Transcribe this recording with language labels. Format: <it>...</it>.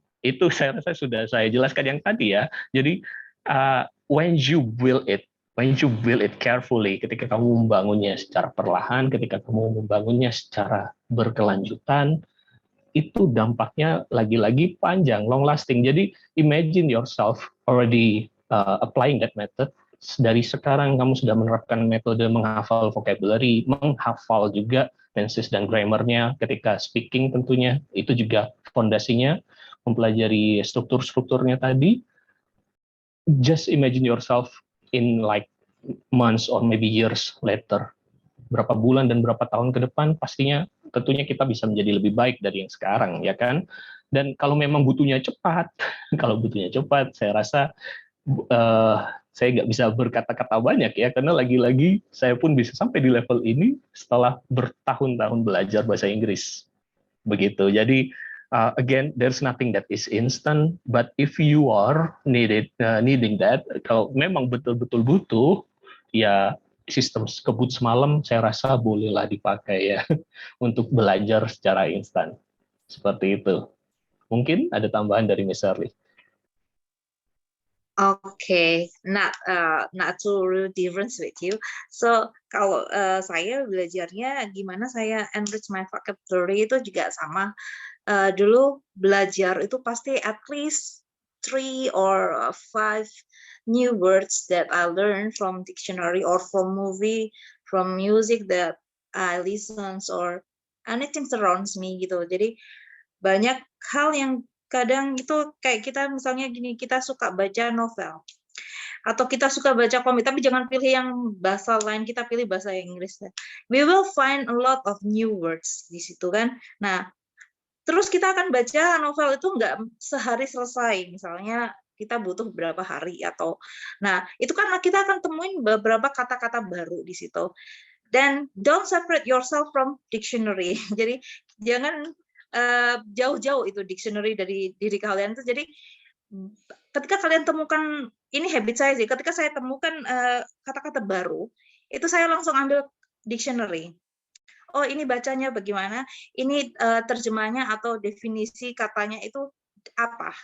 <id>Itu saya rasa sudah saya jelaskan yang tadi ya. Jadi</id> <en>when you build it carefully,</en> <id>ketika kamu membangunnya secara perlahan, ketika kamu membangunnya secara berkelanjutan, itu dampaknya lagi-lagi panjang,</id> <en>long lasting. Jadi imagine yourself already applying that method.</en> <id>Dari sekarang kamu sudah menerapkan metode menghafal vocabulary, menghafal juga tenses dan grammarnya ketika speaking tentunya. Itu juga fondasinya, mempelajari struktur-strukturnya tadi.</id> <en>Just imagine yourself in like months or maybe years later.</en> <id>Berapa bulan dan berapa tahun ke depan, pastinya tentunya kita bisa menjadi lebih baik dari yang sekarang, ya kan? Dan kalau memang butuhnya cepat, saya rasa saya nggak bisa berkata-kata banyak ya, karena lagi-lagi saya pun bisa sampai di level ini setelah bertahun-tahun belajar bahasa Inggris. Begitu. Jadi</id> <en>again, there's nothing that is instant, but if you are needing that,</en> <id>kalau memang betul-betul butuh, ya sistem kebut semalam saya rasa bolehlah dipakai ya untuk belajar secara instan. Seperti itu. Mungkin ada tambahan dari Miss Shirley.</id> <en>Okay, not too really different with you.</en> <id>So kalau saya belajarnya gimana saya</id> <en>enrich my vocabulary</en> <id>itu juga sama. Dulu belajar itu pasti</id> <en>at least 3 or 5 new words that I learned from dictionary or from movie, from music that I listens or anything surrounds me gitu.</en> <id>Jadi banyak hal yang kadang itu kayak kita misalnya gini, kita suka baca novel atau kita suka baca komik, tapi jangan pilih yang bahasa lain, kita pilih bahasa Inggris.</id> <en>We will find a lot of new words</en> <id>di situ kan. Nah, terus kita akan baca novel itu nggak sehari selesai, misalnya kita butuh beberapa hari atau, nah itu kan kita akan temuin beberapa kata-kata baru di situ.</id> <en>Dan don't separate yourself from dictionary.</en> <id>Jadi jangan jauh-jauh itu dictionary dari diri kalian. Jadi ketika kalian temukan, ini habit saya sih, ketika saya temukan kata-kata baru, itu saya langsung ambil dictionary. Oh ini bacanya bagaimana, ini terjemahnya atau definisi katanya itu apa.</id>